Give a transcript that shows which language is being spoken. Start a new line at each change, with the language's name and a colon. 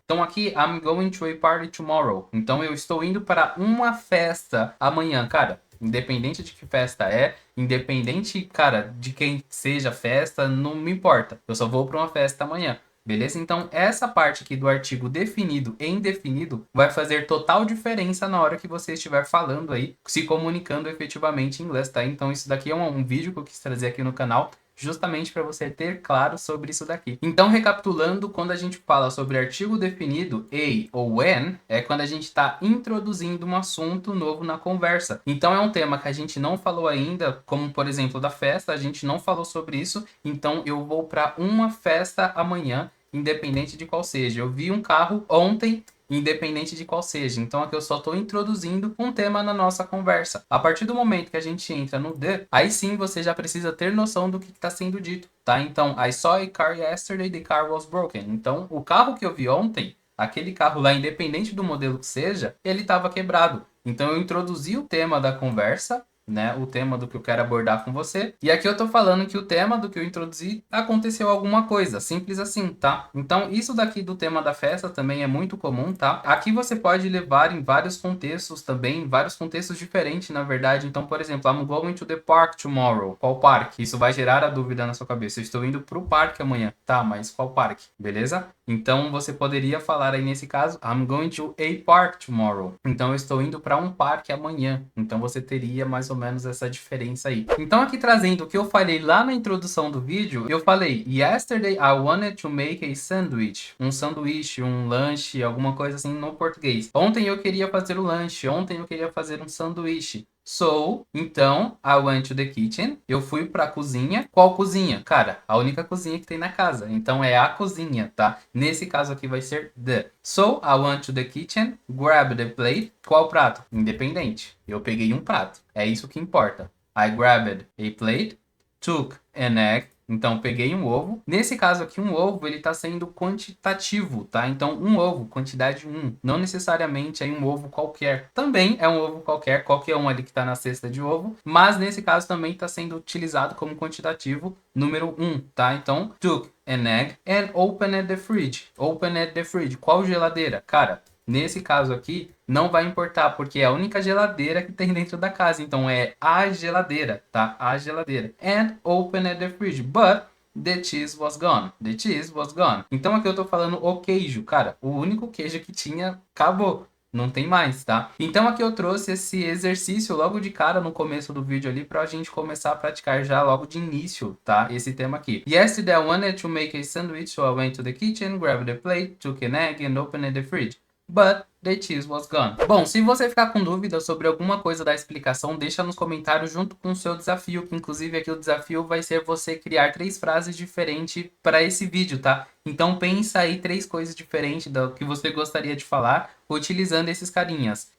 Portuguese: Então aqui,
English: I'm going to a party tomorrow.
Portuguese: Então eu estou indo para uma festa amanhã, cara. Independente de que festa é, independente, cara, de quem seja a festa, não me importa. Eu só vou para uma festa amanhã. Beleza? Então, essa parte aqui do artigo definido e indefinido vai fazer total diferença na hora que você estiver falando aí, se comunicando efetivamente em inglês, tá? Então, isso daqui é um vídeo que eu quis trazer aqui no canal, justamente para você ter claro sobre isso daqui. Então, recapitulando, quando a gente fala sobre artigo definido, a ou when, é quando a gente está introduzindo um assunto novo na conversa. Então, é um tema que a gente não falou ainda, como por exemplo da festa, a gente não falou sobre isso, então eu vou para uma festa amanhã, independente de qual seja. Eu vi um carro ontem, independente de qual seja. Então aqui eu só estou introduzindo um tema na nossa conversa. A partir do momento que a gente entra no the, aí sim você já precisa ter noção do que está sendo dito, tá? Então,
English: I saw a car yesterday, the car was broken.
Portuguese: Então, o carro que eu vi ontem, aquele carro lá, independente do modelo que seja, ele estava quebrado. Então, eu introduzi o tema da conversa, né, o tema do que eu quero abordar com você. E aqui eu tô falando que o tema do que eu introduzi aconteceu alguma coisa, simples assim, tá? Então, isso daqui do tema da festa também é muito comum, tá? Aqui você pode levar em vários contextos também, vários contextos diferentes, na verdade. Então, por exemplo,
English: I'm going to the park tomorrow.
Portuguese: Qual parque? Isso vai gerar a dúvida na sua cabeça. Eu estou indo pro parque amanhã. Tá, mas qual parque? Beleza? Então, você poderia falar aí nesse caso,
English: I'm going to a park tomorrow.
Portuguese: Então, eu estou indo para um parque amanhã. Então, você teria mais ou menos essa diferença aí. Então, aqui trazendo o que eu falei lá na introdução do vídeo, eu falei,
English: yesterday I wanted to make a sandwich.
Portuguese: Um sanduíche, um lanche, alguma coisa assim no português. Ontem eu queria fazer o lanche, ontem eu queria fazer um sanduíche.
English: So, então, I went to the kitchen.
Portuguese: Eu fui pra cozinha. Qual cozinha? Cara, a única cozinha que tem na casa. Então, é a cozinha, tá? Nesse caso aqui vai ser the.
English: So, I went to the kitchen, grab the plate.
Portuguese: Qual prato? Independente. Eu peguei um prato. É isso que importa.
English: I grabbed a plate, took an egg.
Portuguese: Então, peguei um ovo. Nesse caso aqui, um ovo, ele está sendo quantitativo, tá? Então, um ovo, quantidade 1. Não necessariamente é um ovo qualquer. Também é um ovo qualquer um ali que está na cesta de ovo. Mas, nesse caso, também está sendo utilizado como quantitativo número 1, tá?
English: Então, took an egg and opened the fridge. Opened the fridge.
Portuguese: Qual geladeira? Cara, Nesse caso aqui, não vai importar, porque é a única geladeira que tem dentro da casa. Então é a geladeira, tá? A geladeira.
English: And opened the fridge, but the cheese was gone. The cheese was gone.
Portuguese: Então aqui eu tô falando o queijo, cara. O único queijo que tinha, acabou. Não tem mais, tá? Então aqui eu trouxe esse exercício logo de cara no começo do vídeo ali pra gente começar a praticar já logo de início, tá? Esse tema aqui.
English: Yesterday I wanted to make a sandwich, so I went to the kitchen, grabbed a plate, took an egg and opened the fridge. But the cheese was gone.
Portuguese: Bom, se você ficar com dúvida sobre alguma coisa da explicação, deixa nos comentários junto com o seu desafio, que inclusive aqui o desafio vai ser você criar 3 frases diferentes para esse vídeo, tá? Então pensa aí 3 coisas diferentes do que você gostaria de falar, utilizando esses carinhas.